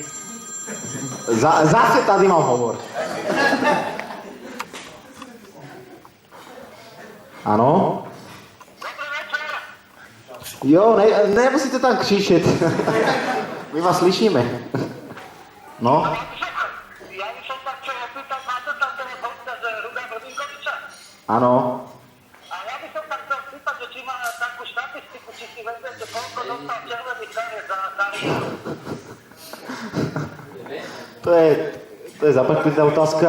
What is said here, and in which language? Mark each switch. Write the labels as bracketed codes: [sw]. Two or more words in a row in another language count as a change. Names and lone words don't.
[cs] Zase tady mám hovor. Ano? Jo, nemusíte tam křičet. My vás slyšíme. No? [sk] Ja by som sa chcel opýtať, máte tam toho hostia z Ruda Vrbinkoviča? [cs] Ano. [sk] A ja by som sa chcel spýtať, že či má takú štatistiku, či si vezmete, koľko dostal červených kariet za kariéru. [cs] To je zapeklitá otázka.